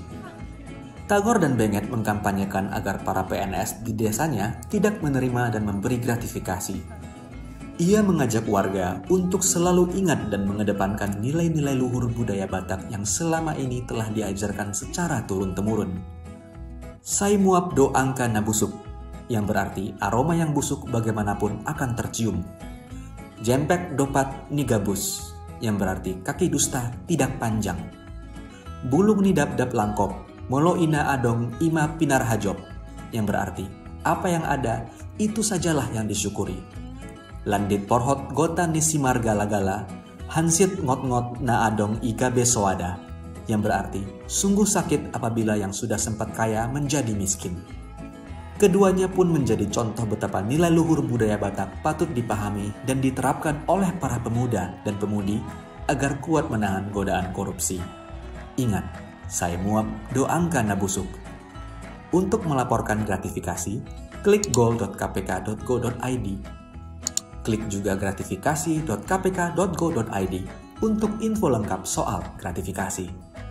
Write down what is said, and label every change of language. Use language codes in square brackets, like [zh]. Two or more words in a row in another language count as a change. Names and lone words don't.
[id] Tagor dan Benget mengkampanyekan agar para PNS di desanya tidak menerima dan memberi gratifikasi. Ia mengajak warga untuk selalu ingat dan mengedepankan nilai-nilai luhur budaya Batak yang selama ini telah diajarkan secara turun-temurun. [bbc] Saimuap do angka nabusuk, [id] yang berarti aroma yang busuk bagaimanapun akan tercium. [bbc] Jempek dopat nigabus, [id] yang berarti kaki dusta tidak panjang. [bbc] Bulung nidap-dap langkop, molo ina adong ima pinar hajob, [id] yang berarti apa yang ada itu sajalah yang disyukuri. [bbc] Landit porhot gota nisimar gala-gala, hansit ngot-ngot na adong igabe soada, [id] yang berarti sungguh sakit apabila yang sudah sempat kaya menjadi miskin. Keduanya pun menjadi contoh betapa nilai luhur budaya Batak patut dipahami dan diterapkan oleh para pemuda dan pemudi agar kuat menahan godaan korupsi. Ingat, [bbc] Saimuap do angka nabusuk. [id] Untuk melaporkan gratifikasi, klik goal.kpk.go.id. Klik juga gratifikasi.kpk.go.id untuk info lengkap soal gratifikasi.